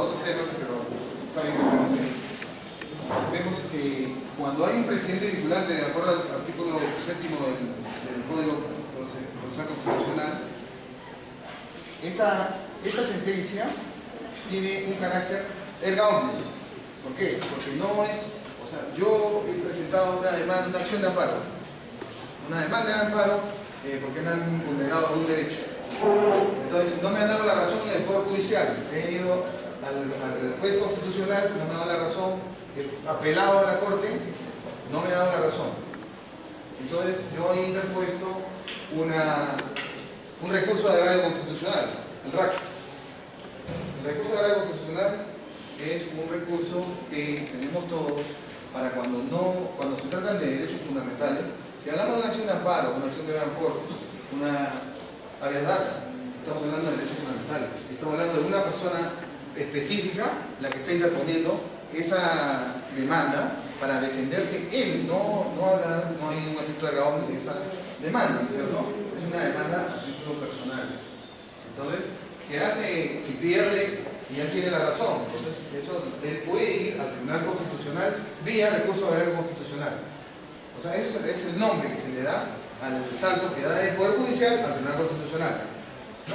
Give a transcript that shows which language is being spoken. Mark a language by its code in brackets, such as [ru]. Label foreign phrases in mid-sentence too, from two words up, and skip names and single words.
[es] temas, pero está bien que estemos ahí. Vemos que cuando hay un presidente vinculante, de acuerdo al artículo 7º del Código Procesal Constitucional, esta sentencia tiene un carácter [la] erga omnes. [es] ¿Por qué? Porque no es, o sea, yo he presentado una demanda, una acción de amparo. Una demanda de amparo porque me han vulnerado algún derecho. Entonces, no me han dado la razón en el Poder Judicial. He ido al juez constitucional, no me ha dado la razón. He apelado a la Corte, no me ha dado la razón. Entonces, yo he interpuesto un recurso de agravio constitucional, el RAC. El recurso de agravio constitucional es un recurso que tenemos todos para cuando se tratan de derechos fundamentales. Si hablamos de una acción de amparo, una acción de [la] habeas corpus, [es] una [la] habeas data, [es] estamos hablando de derechos fundamentales. Estamos hablando de una persona específica la que está interponiendo esa demanda para defenderse él. No hay un efecto de [la] erga omnes [es] en esa demanda, ¿cierto? Es una demanda a título personal. Entonces, ¿qué hace si pierde y él tiene la razón? Entonces, él puede ir al Tribunal Constitucional vía recurso de agravio constitucional. O sea, eso es el nombre que se le da al salto que da del Poder Judicial al Tribunal Constitucional, ¿no?